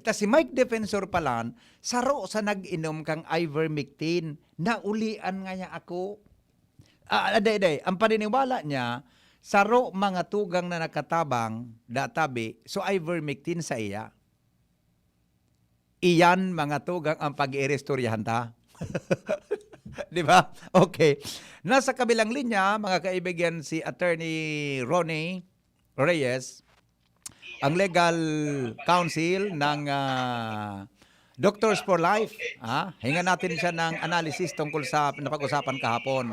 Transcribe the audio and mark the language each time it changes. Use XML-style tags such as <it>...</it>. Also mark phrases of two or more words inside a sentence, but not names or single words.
<bik>Tas si Mike Defensor palan, saro sa nag-inom kang ivermectin, naulian nga niya ako. Ang paniniwala niya, saro mga tugang na nakatabang, databi, so ivermectin sa iya. Iyan mga tugang ang pag-irestoryahan ta.</bik> <tl>Di ba? Okay. Nasa kabilang linya, mga kaibigan, si Attorney Ronnie Reyes, ang legal counsel ng Doctors for Life. Hinga natin siya ng analysis tungkol sa napag-usapan kahapon.</tl>